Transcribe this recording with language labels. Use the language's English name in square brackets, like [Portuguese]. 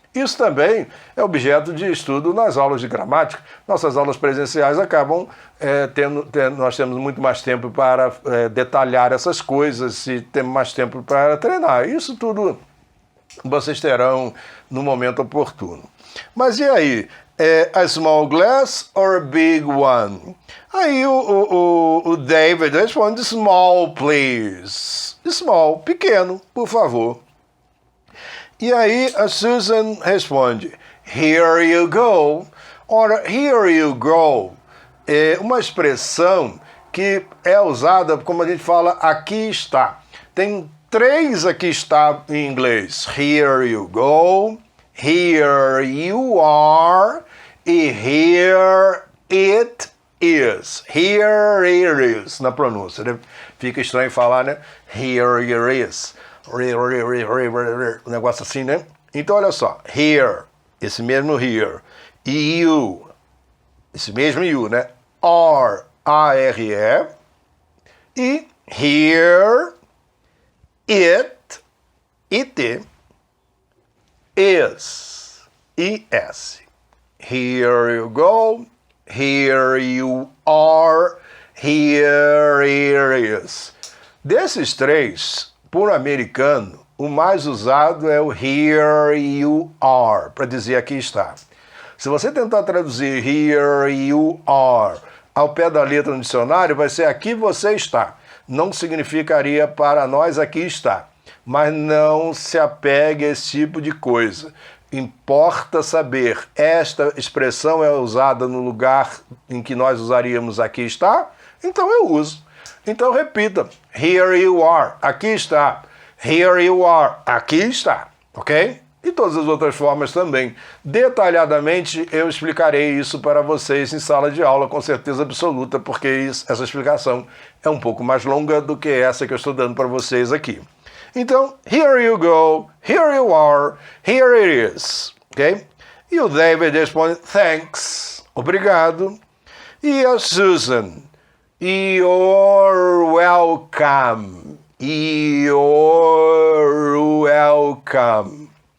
[Portuguese] Isso também é objeto de estudo nas aulas de gramática. Nossas aulas presenciais acabam nós temos muito mais tempo para detalhar essas coisas e temos mais tempo para treinar. Isso tudo vocês terão no momento oportuno. Mas e aí? [English] A small glass or a big one? [Portuguese] Aí o David responde, [English] small, please. [Portuguese] Small, pequeno, por favor. E aí a Susan responde, [English] here you go. [Portuguese] Ora, here you go é uma expressão que é usada, como a gente fala, aqui está. Tem 3 aqui está em inglês. [English] Here you go, here you are e here it is. Here it is, [Portuguese] na pronúncia, né? Fica estranho falar, né? [English] Here it is. [Portuguese] Um negócio assim, né? Então, olha só. Here, esse mesmo here. E you, esse mesmo you, né? Are, A-R-E. E here, it, is, I-S. [English] Here you go, here you are, here it is. [Portuguese] Desses 3, por americano, o mais usado é o here you are, para dizer aqui está. Se você tentar traduzir [English] here you are [Portuguese] ao pé da letra no dicionário, vai ser aqui você está. Não significaria para nós aqui está. Mas não se apegue a esse tipo de coisa. Importa saber, esta expressão é usada no lugar em que nós usaríamos aqui está, então eu uso. Então repita, [English] here you are, [Portuguese] aqui está. Here you are, aqui está, ok? E todas as outras formas também. Detalhadamente eu explicarei isso para vocês em sala de aula, com certeza absoluta, porque essa explicação é um pouco mais longa do que essa que eu estou dando para vocês aqui. [English] Então, here you go, here you are, here it is, ok? [Portuguese] E o David responde, [English] thanks, [Portuguese] obrigado. [English] E a Susan, you're welcome, you're welcome.